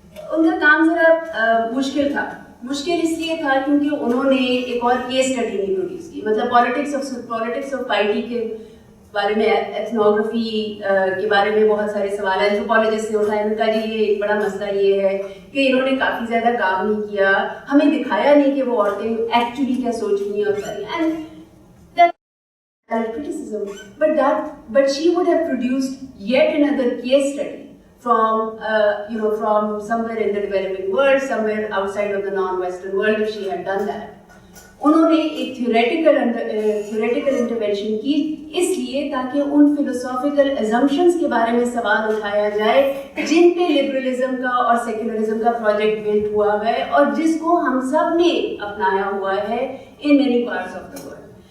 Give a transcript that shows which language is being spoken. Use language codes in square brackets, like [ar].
[ur] ان کا کام ذرا مشکل تھا. مشکل اس لیے تھا کیونکہ انہوں نے ایک اور کیس اسٹڈی نہیں پروڈیوس کی. مطلب پالیٹکس آف پائٹی کے بارے میں, ایتھنوگرافی کے بارے میں بہت سارے سوال ہیں اینتھروپولوجسٹ سے اٹھائے. ان کا جی یہ ایک بڑا مسئلہ یہ ہے کہ انہوں نے کافی زیادہ کام نہیں کیا, ہمیں دکھایا نہیں کہ وہ عورتیں ایکچولی کیا سوچ رہی ہیں اور ساری. [en] And criticism, but she would have produced yet another case study from somewhere in the developing world, somewhere outside of the non-Western world, if she had done that. [ur] انہوں نے ایک تھیوریٹیکل انٹرونشن کی اس لیے تاکہ ان فلسافیکل ایزمپشنس کے بارے میں سوال اٹھایا جائے جن پہ لبرلزم کا اور سیکولرزم کا پروجیکٹ بلڈ ہوا ہے اور جس کو ہم سب نے اپنایا ہوا ہے [en] In many parts of the world.